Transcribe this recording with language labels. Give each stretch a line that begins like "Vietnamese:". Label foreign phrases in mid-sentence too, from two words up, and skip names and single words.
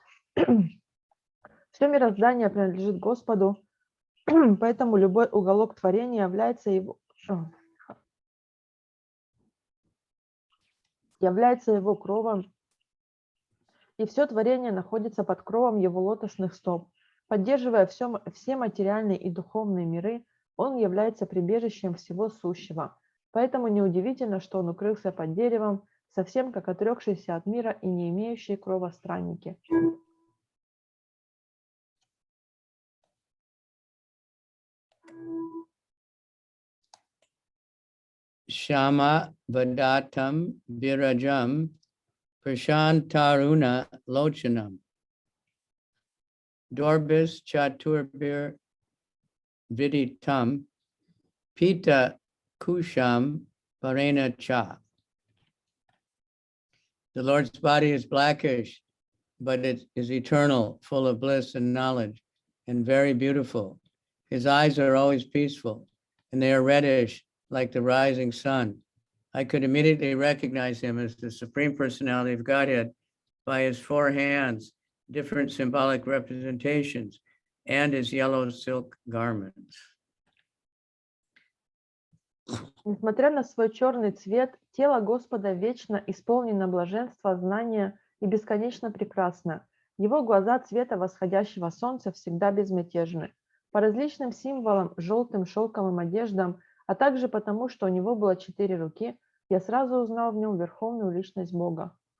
Russian: Все мироздание принадлежит Господу, поэтому любой уголок творения является его кровом, и все творение находится под кровом его лотосных стоп. Поддерживая все материальные и духовные миры, он является прибежищем всего сущего. Поэтому неудивительно, что он укрылся под деревом, совсем как отрекшиеся от мира и не имеющие крова странники.
Sanskrit: Shama Vadatam Virajam Prashantaruna Lochanam Dorbis Chaturbir Viditam Pita Kusham Parena Cha.
English: The Lord's body is blackish, but it is eternal, full of bliss and knowledge, and very beautiful. His eyes are always peaceful, and they are reddish like the rising sun. I could immediately recognize him as the Supreme Personality of Godhead by his four hands, different symbolic representations, and his yellow silk garments.
Russian: Несмотря на свой черный цвет, тело Господа вечно исполнено блаженства, знания и бесконечно прекрасно. Его глаза цвета восходящего солнца всегда безмятежны. По различным символам, желтым шелковым одеждам, а также потому, что у него было 4 руки, я сразу узнал в нем верховную личность Бога.